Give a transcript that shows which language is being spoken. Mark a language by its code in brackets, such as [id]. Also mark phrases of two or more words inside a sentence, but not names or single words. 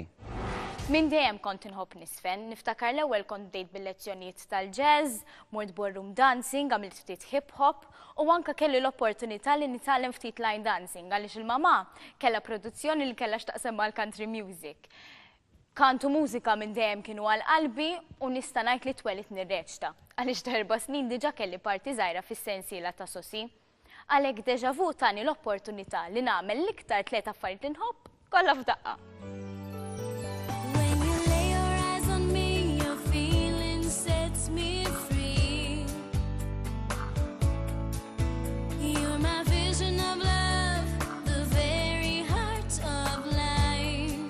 [mt] Min dejjem kont inħobb nisfen, niftakar l-ewwel kont bdejt bil-lezzjonijiet tal-jazz, mort [en] ballroom dancing, [mt] għamilt ftit [en] hip hop [mt] u anke kelli l-opportunità li nitgħallem ftit [en] line dancing [mt] għaliex il-mama kellha produzzjoni li kellha x'taqsam mal- [en] country music. [mt] Kantu mużika minn dejjem kienu għal qalbi u nista' ngħid li twelid nirreċta għaliex darba snin diġà kelli parti żgħira fis-sensiela ta' Sosi. Għalhekk Deja Vu tani l-opportunità li nagħmel l-iktar tliet affarijiet li nħobb kollha f'daqqa. [en] When you lay your eyes on me, your feeling sets me free. You're my vision of love, the very heart of life.